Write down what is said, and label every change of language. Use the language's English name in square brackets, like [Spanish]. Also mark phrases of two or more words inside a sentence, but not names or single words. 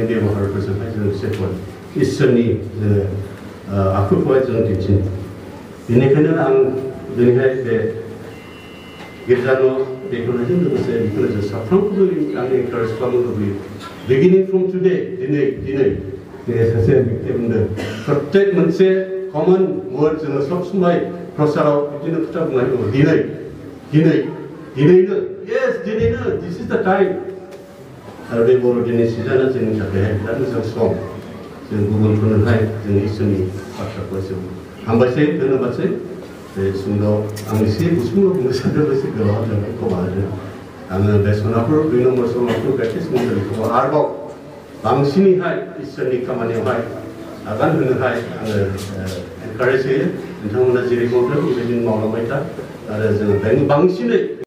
[Bodo] बेबहारफोरजोंहाय जों बिसोरखौहाय इसोरनि जोङो आखुखौहाय जों दिन्थिनो बेनिखायनो आं दिनैहाय बे गिर्जा न' बेखौनायजों लोगोसे बेखौनो जों साफ्रोमखौबो आं एनकारेज खालामनो लुबैयो [English] beginning from today [Bodo] दिनै सासे बिक्ति बुंदों प्रत्येक मोनसे [English] common word [Bodo] जोङो सब समाय प्रसाराव बिदिनो खोथा बुंनाय दङ दिनैनो yes दिनैनो [English] this is the time [Bodo] आरो बे बर'दिननि सिजोना जोंनि थाखाय बिराद मोजां सम जों गुबुनफोरनोहाय जोंनि इसोरनि बाथ्राखौ जों हामबायसै धन्यबादसै बे सुंद' आं एसे गुसुङाव बुंनो सानदों एसे गोलाव जाबाय खमायदों आङो बे सनापुर 2 नम्बर सनापुर प्रेक्टिस मण्डलिखौ आरोबाव बांसिनैहाय इसोरनि खामानियावहाय आगान होनोहाय आङो एनकारेज होयो नोंथांमोना जेरै मावदों बेबायदिनो मावलांबाय था आरो जोङो बांसिनै